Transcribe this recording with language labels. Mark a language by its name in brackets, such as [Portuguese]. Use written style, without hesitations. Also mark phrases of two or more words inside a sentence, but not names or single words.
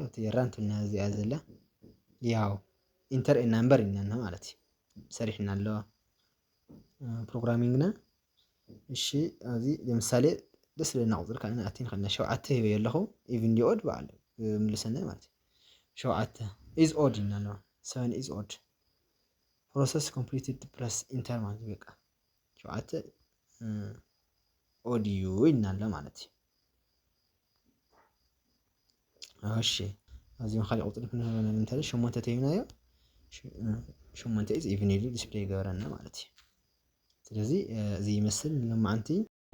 [Tigrinya] እቲ ራን ትልና እዚኣ ዘላ ያው [English] enter a number [Tigrinya] ኢልና ማለት እዩ። ሰሪሕና ኣሎ ፕሮግራሚንግና። እሺ ኣብዚ ለምሳሌ ደስ ለና ቁጽሪ ካልና ኣቲን ከልና 7 ሂበ ኣለኹ ኢቭን ዲኦድ በዓል ምልሰና ማለት እዩ። [English] 7 is odd [Tigrinya] ኢልና ኣሎ [English] 7 is odd process completed press enter [Tigrinya] ማለት በቃ 7 ኦድ እዩ ኢልና ኣሎ ማለት እዩ። እሺ ኣዚም ካሊእ ቁጽሪ ክንህበና እንተለ 8 ተይብናዮ [English] 8 is even [Tigrinya] ኢሉ ዲስፕሌይ ገበረና ማለት እዩ። ስለዚ እዚ ይመስል ሎማዓንቲ